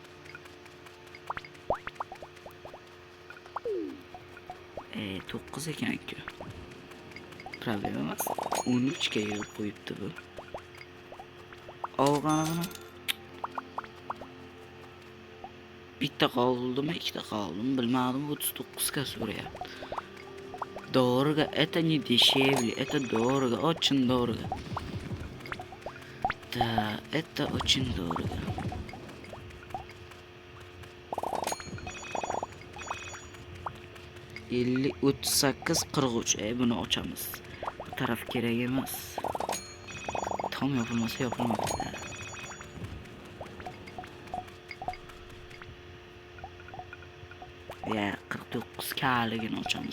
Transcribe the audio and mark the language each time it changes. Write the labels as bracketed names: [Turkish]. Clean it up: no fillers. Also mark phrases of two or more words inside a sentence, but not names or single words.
[Uzbek] To'qqiz ekan-ku. Problem emas. 13 ga yig'ib qo'yibdi bu. Olg'ana buni. Bitta qoldimi, ikkita qoldimi, bilmadim, 39 ga so'rayapti. [Russian] Дорого, это не дешевле, это дорого, очень дорого. Да, это очень дорого. 50 38 43. [Uzbek] Buni ochamiz. Bu taraf kerak emas. Tam yopilmasa yopilmaydi. Ya 49 kaligini ochamiz.